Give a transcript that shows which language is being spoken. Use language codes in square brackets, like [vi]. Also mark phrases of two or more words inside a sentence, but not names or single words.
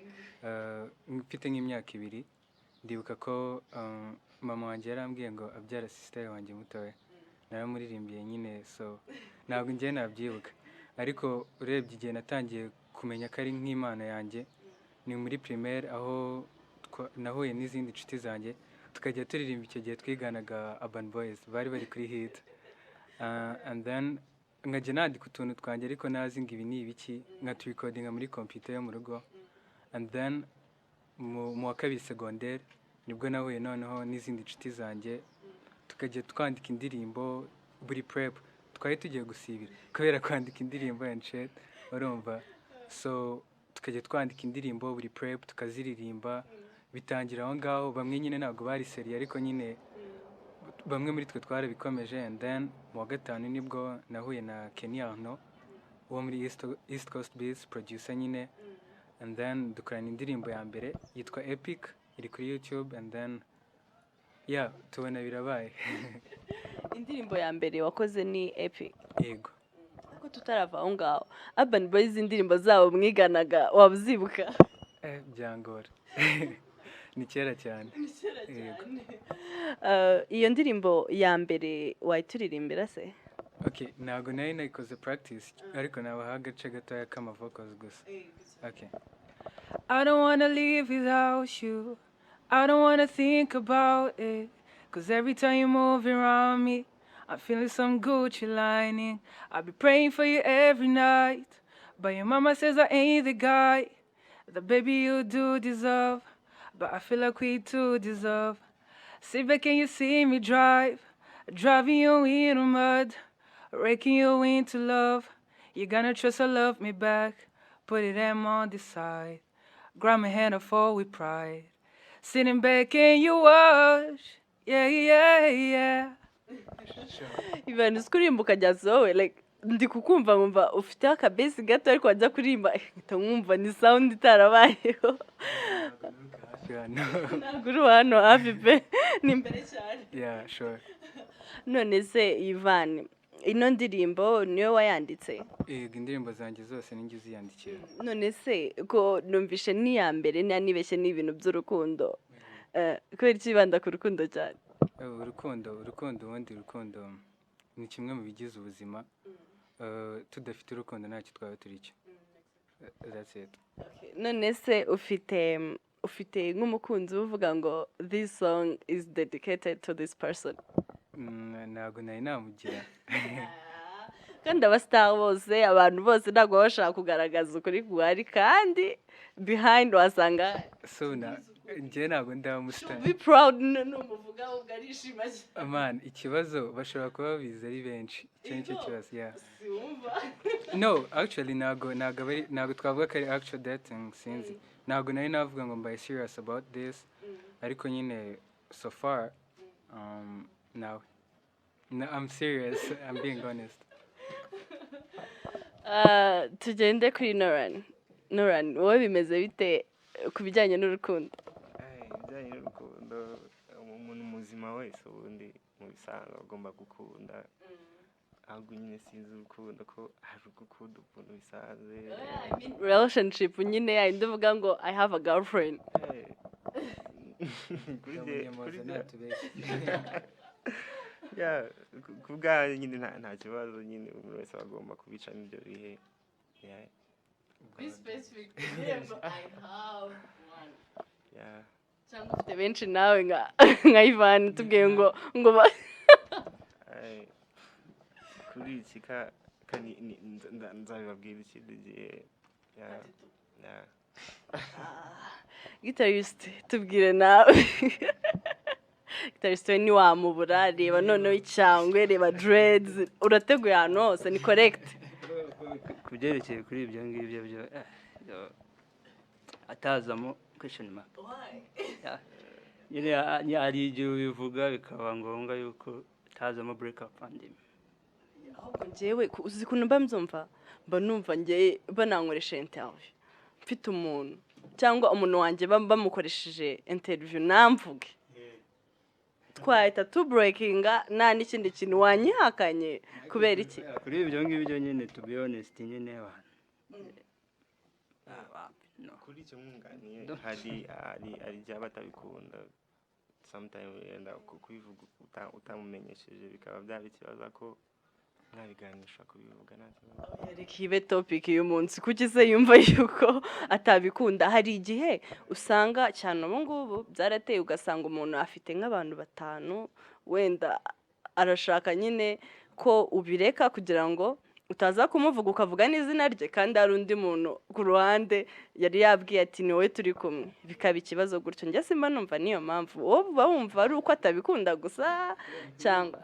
[rw] Mfite nk'imyaka 2 ndibuka ko mama wanjye yarambwiye ngo abyara sister wanjye mutoya, naramuririmbiye nyine, so ntabwo njye nabyibuka, ariko urebye igihe natangiye kumenya ko ari nk'impano yanjye ni muri primaire, aho nahuye n'izindi nshuti zanjye tukajya turirimba. Icyo gihe twiganaga Urban Boys bari bari kuri hit, [en] and then [rw] nkajya nandika utuntu twanjye ariko nazi ngo ibi ni ibiki, nkaturikodinga muri computer yo mu rugo. [en] And then [rw] mu wa kabiri secondaire nibwo nahuye noneho n'izindi nshuti zanjye tukajya twandika indirimbo buri prep. Twari tugiye gusibira kubera kwandika indirimbo [en] and shit, [rw] urumva, so tukajya twandika indirimbo buri prep tukaziririmba. Bitangira aho ngaho, bamwe nyine ntabwo bari seriye ariko nyine bamwe muri twe twarabikomeje. [en] And then [rw] mu wa gatanu nibwo nahuye na Kenya wo muri East Coast Beats producer nyine, [en] and then [rw] dukorana indirimbo ya mbere yitwa Epic, iri kuri YouTube, [en] and then yeah, [rw] tubona birabaye. Indirimbo ya mbere wakoze ni Epic. Yego. Ariko tutarava aho ngaho, Urban Boys indirimbo zabo mwiganaga wabuzibuka? Byangora. Ni kera cyane. Yego. Iyo ndirimbo ya mbere wayituririmbira se? Okay, ntabwo nari nayikoze practice ariko nabaha agace gatoya k'ama vocals gusa. Okay. [en] I don't wanna live without you. I don't wanna think about it. Cause every time you move around me, I'm feeling some Gucci lining. I'll be praying for you every night. But your mama says I ain't the guy that baby you do deserve. But I feel like we do deserve. Sit back and you see me drive. Driving you in the mud. Raking you into love. You're gonna trust or love me back. Put it on the side. Grab my hand and fall with pride. Sitting back and you watch. Yeah, yeah, yeah. [rw] Ivan uskurimba ukajyaza wowe like ndi kukumva nkumva ufite akabesi gato ariko wajya kurimba nkumva ni sound itarabayeho. Ntabwo uri hano hafi pe, ni imbere cyane. [en] Yeah, sure. [rw] None se Ivan, ino ndirimbo niyo wayanditse? Yego, indirimbo zanjye zose ninjye uziyandikira. None se ko numvishe ni ya mbere nibeshye n'ibintu by'urukundo, kubera ikibanda ku rukundo cyane? Urukundo ubundi urukundo ni kimwe mu bigize ubuzima. Tudafite urukundo ntacyo twaba turi cyo. [en] That's it. [rw] Okay. None se ufite nk'umukunzi uvuga ngo [en] this song is dedicated to this person? [rw] Ntabwo nari namugira. Kandi abastar bose, abantu bose ntabwo bashaka kugaragaza ukuri guhari, kandi behind wasanga So njye ntabwo ndamustar. [en] Be proud [rw] n'umuvuga ubwo arishima cyane. Man, ikibazo bashobora kuba babizi ari benshi. Icyo nicyo kibazo. Yeah. No, actually ntabwo twavuga ko ari [en] actual dating, [rw] sinzi. Ntabwo nari navuga ngo mbaye [en] serious about this, [rw] ariko nyine [en] so far now I'm serious. I'm being honest. [rw] Tugende kuri Noran, wowe bimeze bite ku bijyanye n'urukundo? Ibijyanye n'urukundo, umuntu muzima wese ubundi mu bisanzwe agomba gukunda. Ahubwo nyine sinzi urukundo ko hari ugukunda ukuntu bisanzwe. Relationship nyine yayindi uvuga ngo [en] I have a girlfriend. [rw] Kubwa nyine nta kibazo, nyine umuntu wese agomba kubicamo ibyo bihe. [en] Be specific. I have one. Yeah. [rw] Cyangwa ufite benshi nawe nka Ivan tubwiye ngo kuri iki nzabibabwira ikindi gihe. Guitarist tubwire nawe. Guitarist we ntiwamubura, reba noneho icyangwe, reba dreads, urateguye ahantu hose, ni correct? Kubyerekeye kuri ibyo ngibyo byo atazamo [en] question mark. [rw] Nyine hari igihe ubivuga bikaba ngombwa yuko atazamo [en] break up and [rw] ahubwo njyewe uzi ukuntu mba mbyumva mba numva njye banankoresha interview mfite umuntu cyangwa umuntu wanjye bamukoresheje interview namvuge twahita tubreakinga nta n'ikindi kintu wanyihakanye kubera iki kuri ibyo ngibyo nyine [en] to be honest [rw] nyine abantu kuri icyo mwunganiye hari igihe batabikunda sometimes wenda kubivuga utamumenyesheje bikaba byaba ikibazo ko mwabiganisha kubivuga nta kibazo reka ibe topic y'umunsi kuki se yumva yuko atabikunda hari igihe usanga cyane ubu ngubu byarateye ugasanga umuntu afite nk'abantu 5 wenda arashaka nyine ko ubireka kugira ngo utaza kumuvuga ukavuga n'izina rye kandi hari undi muntu ku ruhande yari yabwiye ati ni wowe turi kumwe bikaba ikibazo gutyo njye simba numva niyo mpamvu wowe uba wumva ari uko atabikunda gusa cyangwa